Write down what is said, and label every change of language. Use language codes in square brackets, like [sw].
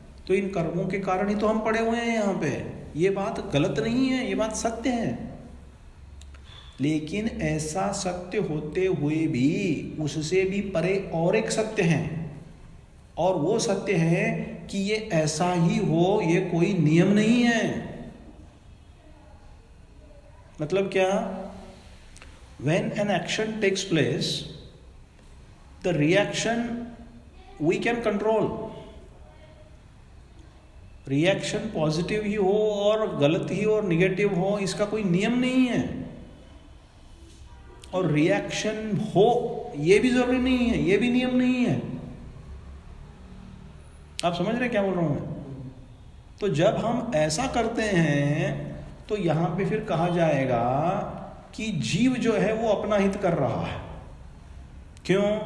[hi] तो इन कर्मों के कारण ही तो हम पड़े हुए हैं यहाँ पे। ये बात गलत नहीं है, ये बात सत्य है। लेकिन ऐसा सत्य होते हुए भी उससे भी परे और एक सत्य है, और वो सत्य है कि ये ऐसा ही हो, ये कोई नियम नहीं है। मतलब क्या? [en] When an action takes place, the reaction we can control. [hi] Reaction positive ही हो और गलत ही और निगेटिव हो, इसका कोई नियम नहीं है। और रिएक्शन हो ये भी जरूरी नहीं है, ये भी नियम नहीं है। आप समझ रहे क्या बोल रहा हूं मैं? तो जब हम ऐसा करते हैं तो यहां पे फिर कहा जाएगा कि जीव जो है वो अपना हित कर रहा है। क्यों?